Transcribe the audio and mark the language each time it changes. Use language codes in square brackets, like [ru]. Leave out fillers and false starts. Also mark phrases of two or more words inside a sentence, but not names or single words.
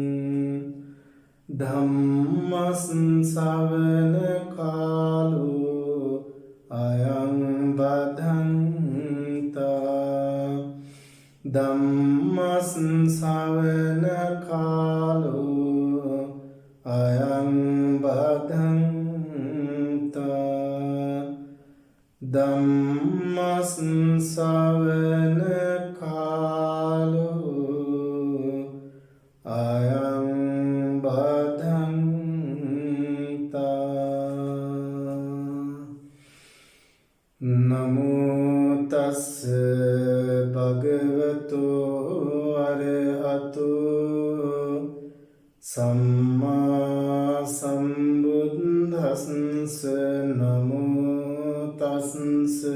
[pi] धम्मस्सवण कालो अयं बद्धन्ता धम्मस्सवण कालो अयं बद्धन्ता ධම්මස්සවන කාලෝ අයං බදන්තා නමෝ තස්ස භගවතෝ අරහතෝ සම්මා සම්බුද්දස්ස නමෝ තස්ස